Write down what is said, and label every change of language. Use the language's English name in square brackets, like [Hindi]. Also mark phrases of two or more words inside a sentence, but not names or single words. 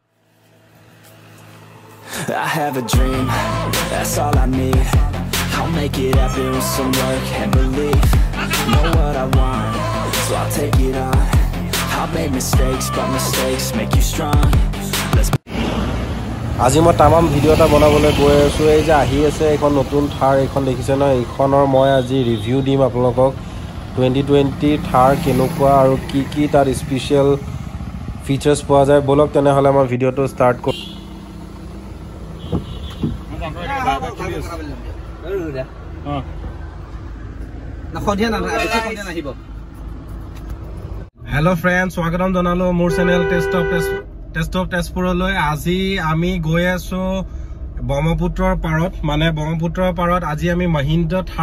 [English] I have a dream, that's all I need. I'll make it happen with some work and belief. Know what I want, so I'll take it on. I'll make mistakes, but mistakes make you strong. Let's. [Assamese] আজি মই তামাম ভিডিও এটা বনাবলৈ গৈ আছো এই যে আহি আছে এখন নতুন থাৰ এখন দেখিছে ন এইখনৰ মই আজি ৰিভিউ দিম আপোনালোকক 2020 থাৰ কেনেকুৱা আৰু কি তাৰ [English] special features [Assamese] পোৱা যায় বলক তেনেহলে মই ভিডিওটো ষ্টাৰ্ট কৰো [English] hello friends [Assamese] স্বাগতম জনালো মোৰ চেনেল टेस्ट ऑफ तेजपुरলৈ আজি আমি গৈ আছো ব্ৰহ্মপুত্ৰৰ পাৰত মানে ব্ৰহ্মপুত্ৰৰ পাৰত আজি আমি মহিন্দ্ৰা থাৰ